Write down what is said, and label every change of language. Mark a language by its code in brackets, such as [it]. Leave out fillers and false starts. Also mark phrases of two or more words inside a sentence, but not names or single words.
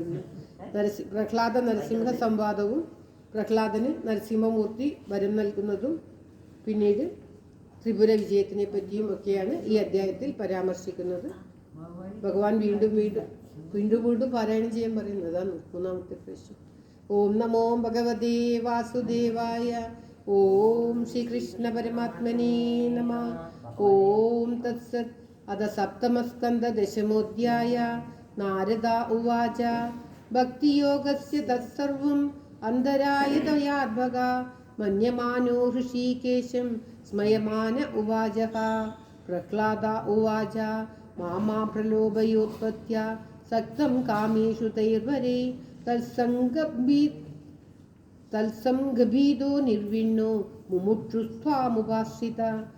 [ml] പ്രഹ്ലാദ നരസിംഹ സംവാദവും പ്രഹ്ലാദന് നരസിംഹമൂർത്തി വരം നൽകുന്നതും പിന്നീട് ത്രിപുര വിജയത്തിനെ പറ്റിയും ഒക്കെയാണ് ഈ അധ്യായത്തിൽ പരാമർശിക്കുന്നത്. ഭഗവാൻ വീണ്ടും വീണ്ടും വീണ്ടും വീണ്ടും പാരായണം ചെയ്യാൻ പറയുന്നത്. അതാണ് 3ാമത്തെ പ്രാവശ്യം. [sa] ഓം നമോ ഭഗവതേ വാസുദേവായ. ഓം ശ്രീകൃഷ്ണ പരമാത്മനേ നമഃ. ഓം തത്സത്. अथ सप्तमस्कन्ध दशमोऽध्याय। नारद उवाच भक्तियोगस्य तत्सर्वम् अन्तरायतयाद्भगा मन्यमानो हृषीकेशं स्मयमान उवाचः। प्रह्लाद उवाच मामा प्रलोभयोत्पत्त्या सक्तं कामेषु तैर्वरे तत्संगभीदो निर्विण्णो मुमुक्षुस्त्वामुपाश्रिता